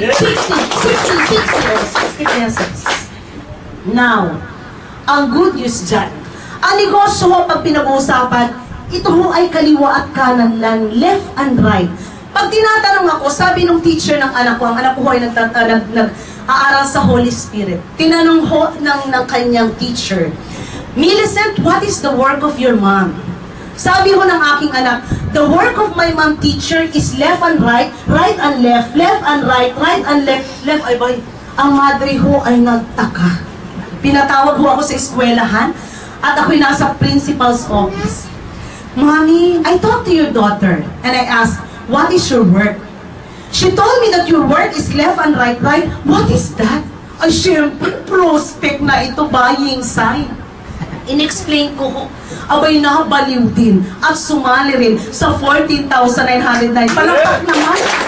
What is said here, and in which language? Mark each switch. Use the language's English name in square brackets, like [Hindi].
[Filipino] 60! 60 pesos. Now, ang [English] good news [Filipino] dyan, ang negosyo ho pag pinag-uusapan, ito ho ay kaliwa at kanan lang, [English] left and right. [Filipino] Pag tinatanong ako, sabi nung teacher ng anak ko, ang anak ko ho ay nag-aaral sa Holy Spirit. Tinanong ho ng kanyang teacher, [English] Millicent, what is the work of your mom? [Filipino] Sabi ho ng aking anak, [English] the work of my mom teacher is left and right and left and right and left. [Filipino] Ay boy, ang madre ho ay nagtaka. Pinatawag ho ako sa eskwelahan at ako'y nasa [English] principal's office. Mommy, I talked to your daughter and I asked, what is your work? She told me that your work is left and right. What is that? [Filipino] Ay, syempre, [English] prospect [Filipino] na ito, [English] buying sign. [Filipino] In-explain ko, abay nakabaliw din at sumali rin sa 14,909. Palakpak naman.